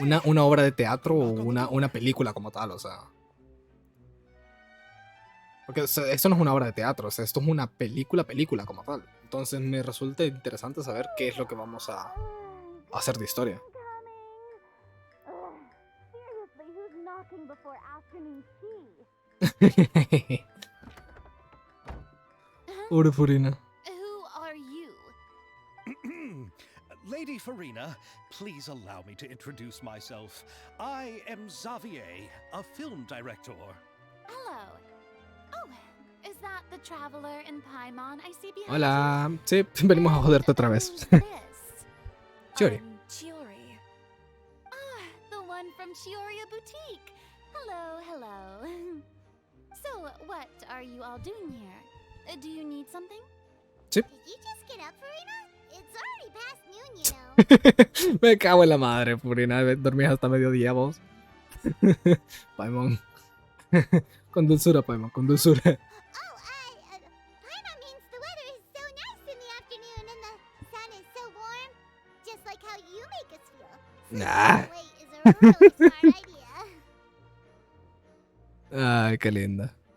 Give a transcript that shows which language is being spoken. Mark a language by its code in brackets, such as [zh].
[es] una obra de teatro o una película como tal, o sea. Porque o sea, esto no es una obra de teatro, o sea, esto es una película como tal. Entonces me resulta interesante saber qué es lo que vamos a hacer de historia. [en] Seriously, who's knocking before afternoon tea? [es] Pobre Furina. [en] Who are you? Lady Farina, please allow me to introduce myself. I am Xavier, a film director. Hello. Oh, is that the traveler in Paimon I see behind [es] Hola. Sí, venimos a joderte otra vez. [en] you? Chiori. Chiori. Ah, the one from Chioria Boutique. Hello, hello. So, what are you all doing here? Do you need something? [es] Sí. [en] Did you just get up, Farina? It's already past noon, you know. [es] Me cago en la madre, Furina. Dormís hasta mediodía vos. Paimon. Con dulzura, Paimon, con dulzura. [en] Oh, Paimon means the weather is so nice in the afternoon and the sun is so warm. Just like how you make us feel. Nah. Wait, is a really smart idea. [es] Ay, qué linda.